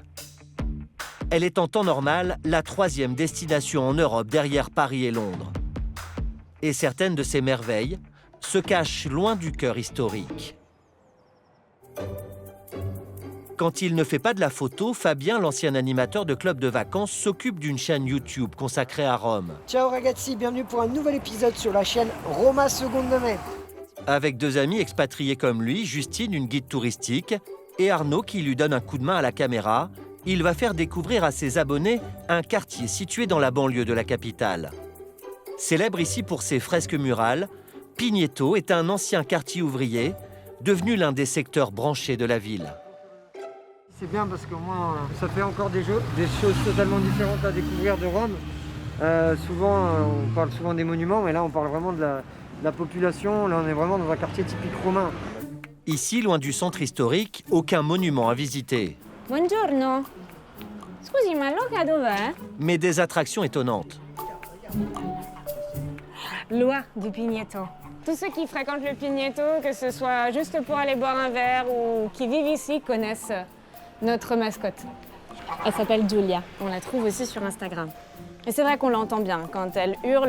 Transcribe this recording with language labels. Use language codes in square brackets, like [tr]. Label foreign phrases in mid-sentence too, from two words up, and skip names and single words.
[fr] Elle est en temps normal la 3e destination en Europe derrière Paris et Londres. Et certaines de ces merveilles se cachent loin du cœur historique. Quand il ne fait pas de la photo, Fabien, l'ancien animateur de club de vacances, s'occupe d'une chaîne YouTube consacrée à Rome. [it] Ciao ragazzi, [fr] bienvenue pour un nouvel épisode sur la chaîne Roma Seconde Main. Avec 2 amis expatriés comme lui, Justine, une guide touristique, et Arnaud qui lui donne un coup de main à la caméra, il va faire découvrir à ses abonnés un quartier situé dans la banlieue de la capitale. Célèbre ici pour ses fresques murales, Pigneto est un ancien quartier ouvrier, devenu l'un des secteurs branchés de la ville. C'est bien parce qu'au moins ça fait encore des choses totalement différentes à découvrir de Rome. Souvent, on parle souvent des monuments, mais là on parle vraiment de la population. Là on est vraiment dans un quartier typique romain. Ici, loin du centre historique, aucun monument à visiter. [it] Buongiorno. Scusi, ma l'oca dov'è? [fr] Mais des attractions étonnantes. L'oa du Pigneto. Tous ceux qui fréquentent le Pigneto, que ce soit juste pour aller boire un verre ou qui vivent ici, connaissent notre mascotte. Elle s'appelle Giulia. On la trouve aussi sur Instagram. Et c'est vrai qu'on l'entend bien quand elle hurle.